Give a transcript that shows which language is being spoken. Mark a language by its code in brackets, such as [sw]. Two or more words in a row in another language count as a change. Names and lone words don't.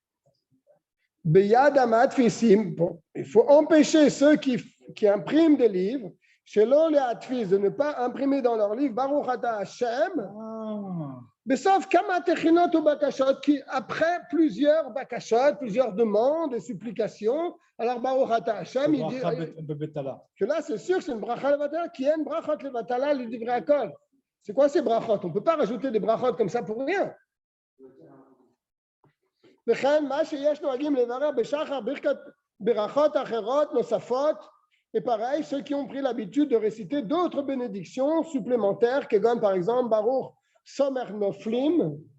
[fr] Il faut empêcher ceux qui impriment des livres, chez les Hatvis, de ne pas imprimer dans leurs livres [he] ברוך אתה השם. [fr] Sauf qui après plusieurs bakashot, plusieurs demandes et supplications, alors [he] ברוך אתה השם, [fr] il dit que là c'est sûr que c'est une [he] ברכה לבטלה [fr] qui est une [he] ברכות לבטלה לדברי הכל. [fr] C'est quoi ces brachot? On ne peut pas rajouter des brachot comme ça pour rien. Et pareil, ceux qui ont pris l'habitude de réciter d'autres bénédictions supplémentaires, comme par exemple [he] ברוך סומך נופלים.